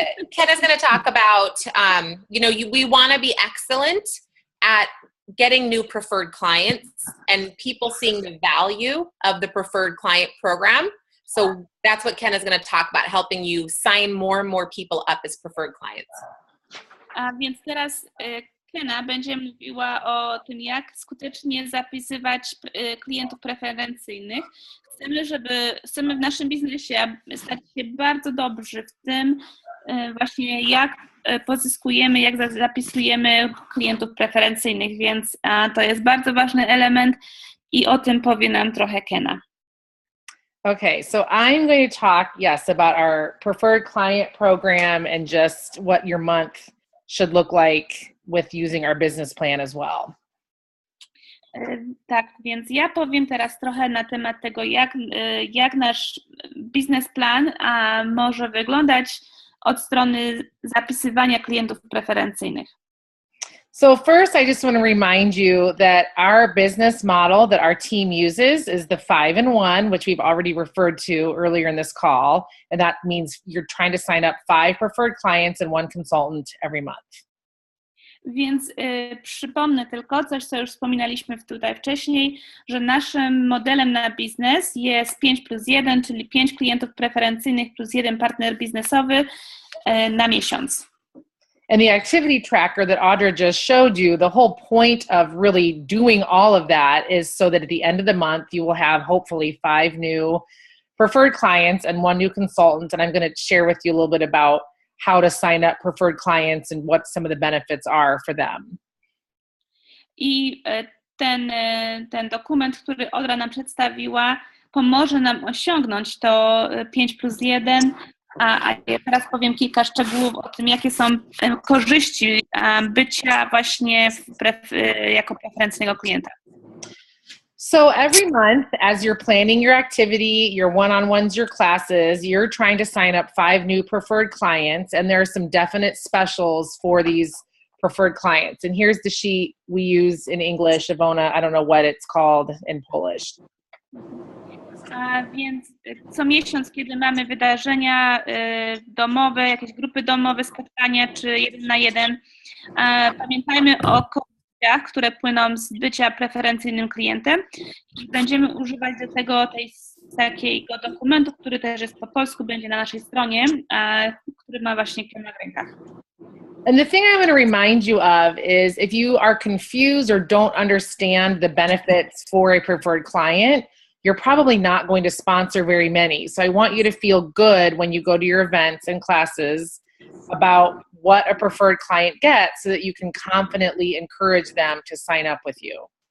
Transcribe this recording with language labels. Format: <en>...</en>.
<en>Kenna's going to talk about. We want to be excellent at getting new preferred clients and people seeing the value of the preferred client program. So that's what Kenna's going to talk about, helping you sign more and more people up as preferred clients.</en> <pl>A więc teraz Kenna będzie mówiła o tym, jak skutecznie zapisywać klientów preferencyjnych. Chcemy w naszym biznesie stać się bardzo dobrzy w tym właśnie, jak pozyskujemy, jak zapisujemy klientów preferencyjnych, więc to jest bardzo ważny element i o tym powie nam trochę Kenna.</pl> <en>Okay, so I'm going to talk, about our preferred client program and just what your month should look like with using our business plan as well.</en> <pl>Tak, więc ja powiem teraz trochę na temat tego, jak nasz biznesplan może wyglądać od strony zapisywania klientów preferencyjnych.</pl> <en>So first, I just want to remind you that our business model that our team uses is the 5-in-1, which we've already referred to earlier in this call. And that means you're trying to sign up 5 preferred clients and 1 consultant every month.</en> <pl>Więc przypomnę tylko coś, co już wspominaliśmy tutaj wcześniej, że naszym modelem na biznes jest 5+1, czyli 5 klientów preferencyjnych plus 1 partner biznesowy na miesiąc.</pl> <en>And the activity tracker that Audra just showed you, the whole point of really doing all of that is so that at the end of the month, you will have hopefully 5 new preferred clients and 1 new consultant. And I'm going to share with you a little bit about how to sign up preferred clients and what some of the benefits are for them.</en> <pl>I ten dokument, który Audra nam przedstawiła, pomoże nam osiągnąć to 5+1, a ja teraz powiem kilka szczegółów o tym, jakie są korzyści bycia właśnie jako preferencyjnego klienta.</pl> <en>So every month, as you're planning your activity, your one-on-ones, your classes, you're trying to sign up 5 new preferred clients, and there are some definite specials for these preferred clients. And here's the sheet we use in English. Ivona, I don't know what it's called in Polish.</en> <pl>Więc co miesiąc, kiedy mamy wydarzenia domowe, jakieś grupy domowe, spotkania czy 1 na 1, pamiętajmy o korzyściach, które płyną z bycia preferencyjnym klientem i będziemy używać do tego takiego dokumentu, który też jest po polsku, będzie na naszej stronie, który ma właśnie Kenna w rękach.</pl> <en>And the thing I'm going to remind you of is if you are confused or don't understand the benefits for a preferred client, you're probably not going to sponsor very many. So I want you to feel good when you go to your events and classes about what a preferred client gets so that you can confidently encourage them to sign up with you.</en>